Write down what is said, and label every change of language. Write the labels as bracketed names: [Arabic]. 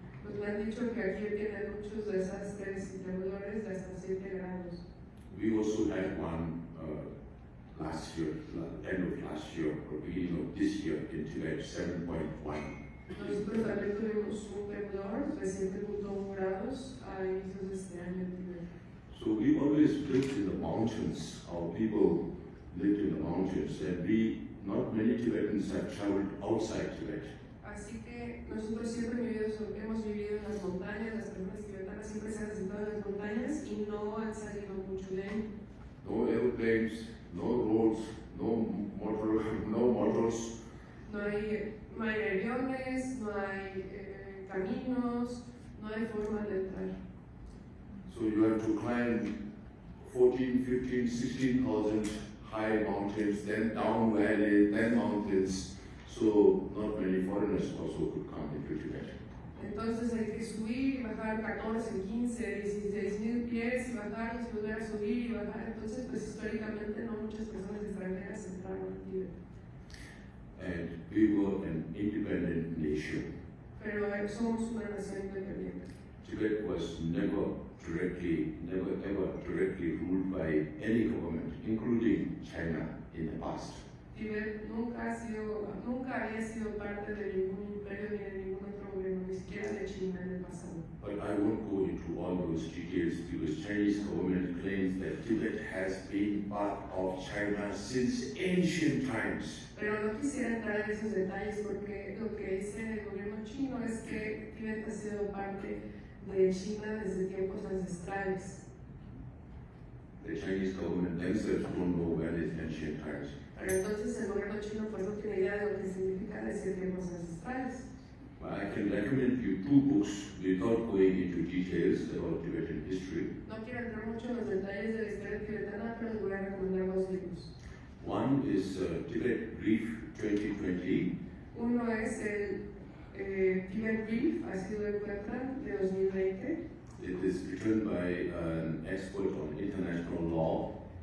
[Spanish] Pues me han dicho que aquí tienen muchos desastres y temblores de hasta 7 grados. [English] We also had one last year, end of last year, or beginning of this year in Tibet, 7.1. [Spanish] Nosotros también tuvimos un temblor de 7.1 grados a inicios de este año en Tibet. [English] So we always lived in the mountains. Our people lived in the mountains, and not many Tibetans have traveled outside Tibet. [Spanish] Así que nosotros siempre hemos vivido en las montañas, las personas tibetanas siempre se han sentado en las montañas y no han salido mucho de ahí. [English] No airplanes, no roads, no motors. [Spanish] No hay aviones, no hay caminos, no hay forma de entrar. [English] So you have to climb 14, 15, 16,000 high mountains, then down valleys, then mountains. So not many foreigners also could come into Tibet. [Spanish] Entonces hay que subir y bajar 14, 15, 16,000 pies y bajarlos y volver a subir y bajar. Entonces, pues históricamente no muchas personas extranjeras entraron a Tibet. [English] And we were an independent nation. [Spanish] Pero somos una nación independiente. [English] Tibet was never ever directly ruled by any government, including China in the past. [Spanish] Tibet nunca había sido parte de ningún imperio ni de ningún otro gobierno, ni siquiera de China en el pasado. [English] But I won't go into all those details because Chinese government claims that Tibet has been part of China since ancient times. [Spanish] Pero no quisiera entrar en esos detalles porque lo que dice el gobierno chino es que Tibet ha sido parte de China desde tiempos ancestrales. [English] The Chinese government themselves don't know when is ancient times. [Spanish] Pero entonces el gobierno chino pues no tiene idea de lo que significa decir tiempos ancestrales. [English] Well, I can recommend you 2 books without going into details about Tibetan history. [Spanish] No quiero entrar mucho en los detalles de la historia tibetana, pero les voy a recomendar 2 libros. [English] One is Tibet Brief 2020. [Spanish] Uno es el Tibet Brief, así lo encuentran, de 2020. [English] It is written by an expert on international law.